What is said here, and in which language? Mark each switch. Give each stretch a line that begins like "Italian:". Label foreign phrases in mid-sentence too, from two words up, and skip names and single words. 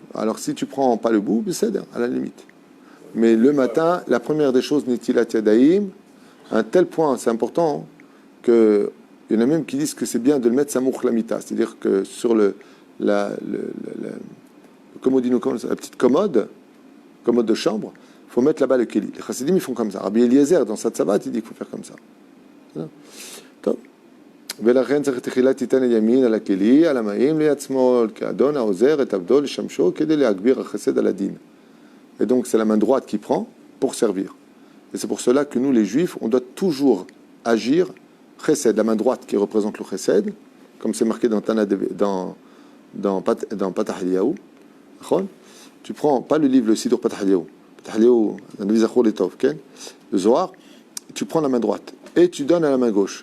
French: Alors si tu prends pas le bout, c'est à la limite. Mais le matin, la première des choses,
Hebrew: נטילת ידיים,
French: à un tel point, c'est important, que il y en a même qui disent que c'est bien de le mettre
Hebrew: סמוך למיטה.
French: C'est-à-dire que sur la commodino, la petite commode de chambre, il faut mettre là-bas le Keli. Les Chassidim, ils font comme ça. Rabbi Eliezer, dans sa Tzavat, il dit qu'il faut faire comme ça.
Hebrew: ולכן צריך תחילה תיתן הימין על הכלי, על המים ליד שמאל, כאדון העוזר את עבדו לשמשו כדי להגביר החסד על הדין.
French: Et donc c'est la main droite qui prend pour servir. Et c'est pour cela que nous les juifs, on doit toujours agir chesed, la main droite qui représente le chesed, comme c'est marqué dans Patah Eliyahu. Tu prends pas le livre, le Sidur Patah Eliyahu, le Zohar, tu prends la main droite et tu donnes à la main gauche.